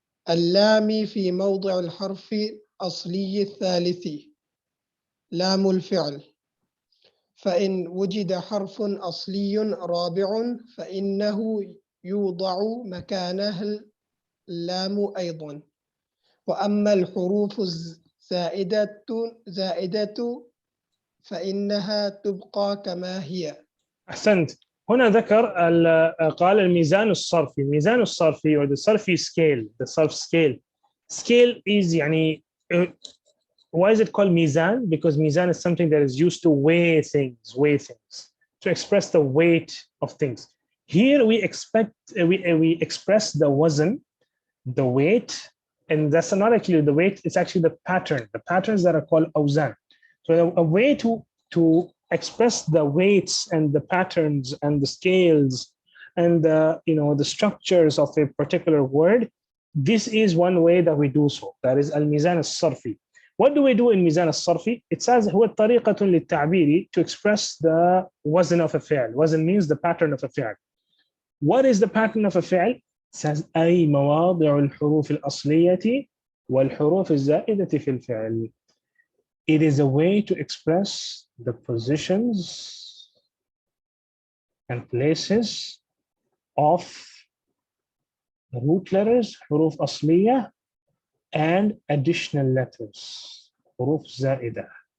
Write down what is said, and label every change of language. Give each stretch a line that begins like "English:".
Arabic: اللام في موضع الحرف الأصلي الثالث لام الفعل، فإن وجد حرف أصلي رابع فإنه يوضع مكانه اللام أيضا. وأما الحروف الزائدة فإنها تبقى كما هي. أحسنت. هنا ذكر قال الميزان الصرفي.
English: الميزان الصرفي or the Sarfi scale, the Sarf scale. Scale is why is it called Meezan? Because Meezan is something that is used to weigh things, to express the weight of things. Here we express the wazn, the weight, and that's not actually the weight, it's actually the pattern, the patterns that are called awzan. So a way to express the weights and the patterns and the scales and the structures of a particular word, this is one way that we do so. That is al-Meezan as-Sarfi. What do we do in Meezan as-Sarfi? It says
Arabic: هو طريقة للتعبير,
English: to express the wazn of a fi'l. Wazn means the pattern of a fi'l. What is the pattern of a fi'l? It says
Arabic: أي مواضع الحروف الأصلية والحروف الزائدة في الفعل.
English: It is a way to express the positions and places of root letters, حروف أصلية, and additional letters.
Arabic: حروف زائدة.